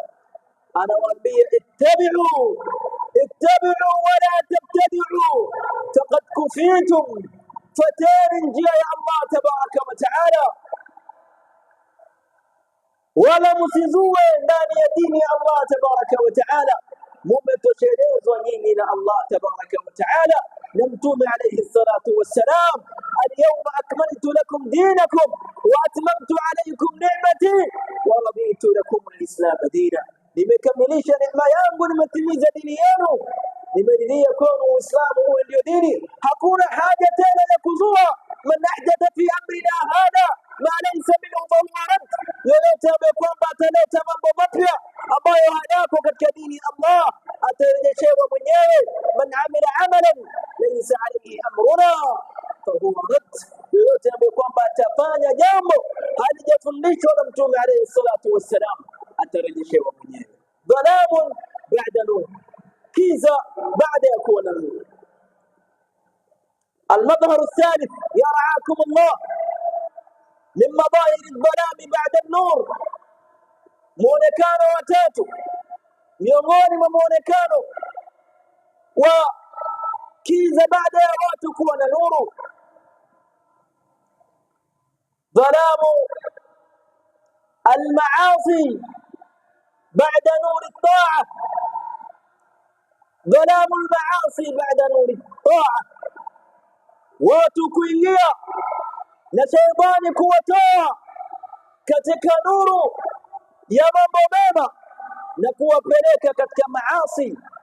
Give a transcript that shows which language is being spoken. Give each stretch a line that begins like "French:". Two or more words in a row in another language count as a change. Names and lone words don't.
Swahili: Anawaambia
Arabic: اتبعوا ولا تبتدعوا فقد كفيتم,
Swahili: fatani njia ya
Arabic: الله تبارك وتعالى,
Swahili: wala msizue ndani ya dini ya
Arabic: الله تبارك وتعالى,
Swahili: mumetoshelezwa nyinyi na
Arabic: الله تبارك وتعالى
Swahili: na mtume
Arabic: عليه الصلاة والسلام. اليوم أكملت لكم دينكم وأتممت عليكم نعمتي ورضيت لكم الإسلام دينا,
Swahili: nimekamilisha neema yangu, nimetimiza dini yenu, nimeridhia kwenu Uislamu uwe ndio dini. Hakuna haja tena ya kuzua.
Arabic: من أحدث في أمرنا هذا ما ليس منه فهو رد,
Swahili: yoyote ambaye kwamba ataleta mambo mapya ambayo hayako katika dini ya Allah atarejeshewa mwenyewe.
Arabic: من عمل عملا ليس عليه أمرنا فهو رد,
Swahili: yoyote ambaye kwamba atafanya jambo halijafundishwa na mtume
Arabic: عليه الصلاة والسلام
Swahili: atarejeshewa mwenyewe.
Arabic: ظلام بعد نور,
Swahili: kiza baada ya kuwa na nuru.
Arabic: المظهر الثالث يرعاكم الله من مظاهر الظلام بعد النور،
Swahili: muonekano wa tatu miongoni mwa muonekano wa kiza baada ya watu kuwa na nuru.
Arabic: ظلام المعاصي
Swahili: baada nuri taa,
Arabic: ظلام المعاصي
Swahili: baada nuri taa, watu kuingia na shaitani kuwatoa katika nuru ya mambo mema na kuwapeleka katika maasi.